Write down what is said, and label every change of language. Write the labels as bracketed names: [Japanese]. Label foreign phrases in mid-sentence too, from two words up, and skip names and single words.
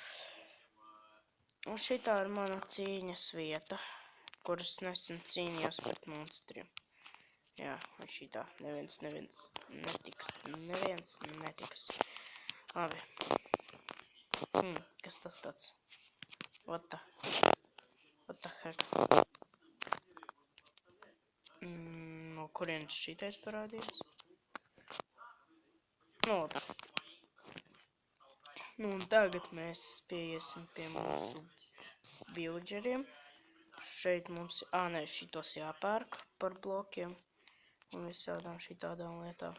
[Latvian] Un šitā ir mana cīņas vieta, kuras nesen cīnījos pret monstriem. Jā, vai šitā neviens netiks. Labi. Kas tas tāds? [English] What the heck? [Latvian] No kurienes šitais parādījās? Labi. Un tagad mēs pieiesim pie mūsu villageriem. Šeit mums, šitos jāpērk par blokiem un visādām šitādām lietām.